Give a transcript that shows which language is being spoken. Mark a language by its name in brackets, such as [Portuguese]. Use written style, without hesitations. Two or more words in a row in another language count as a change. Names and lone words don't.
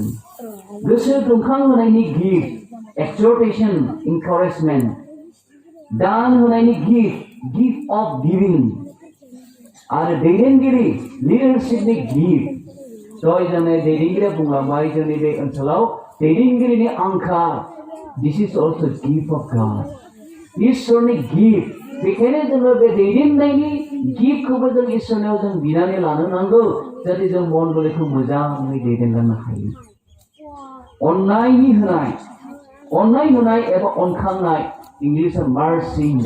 [Bodo] गोसो दुंखांहोनायनि [English] gift, exhortation, encouragement, [Bodo] दान होनायनि गिफ्ट, [English] gift of giving, [Bodo] आरो दैदेनगिरि [English] leadership gift. [Bodo] दहाय जोङो दैदेनगिरिया बुंलांबाय जोंनि बे ओनसोलाव दैदेनगिरिनि आंखाल। [English] this is also gift of God, [Bodo] इसोरनि गिफ्ट। बेखायनो जोङो बे दैदेननायनि गिफ्टखौबो जों इसोरनाव जों बिनानै लानो नांगौ, जाहाथे जों मण्डलीखौ मोजाङै दैदेनलांनो हायो। अननायनि होनाय, अननाय होनाय एबा अनखांनाय, इंलिसाव मार्सि होनदों।